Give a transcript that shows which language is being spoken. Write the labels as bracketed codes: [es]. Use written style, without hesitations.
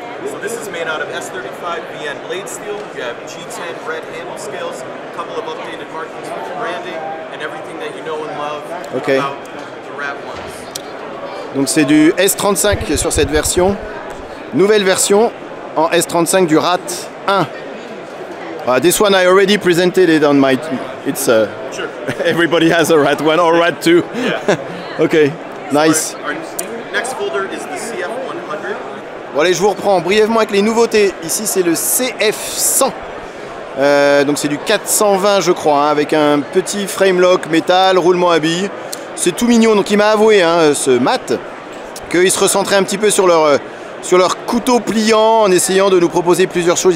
[en] So this is made out of S35 VN blade steel. You have G10 red handle scales, a couple of updated markings with branding, and everything that you know and love about the Rat ones. [fr] Donc c'est du S35 sur cette version. Nouvelle version en S35 du RAT 1. [en] This one I already presented it on my... It's sure. Everybody has a RAT 1 or RAT 2. Yeah. Okay, nice. Our next folder is the CF100. [fr] Bon allez, je vous reprends brièvement avec les nouveautés. Ici c'est le CF100. Donc c'est du 420 je crois, hein, avec un petit frame lock métal, roulement à billes. C'est tout mignon, donc il m'a avoué, hein, ce Matt, qu'il se recentrait un petit peu sur leur couteau pliant en essayant de nous proposer plusieurs choses.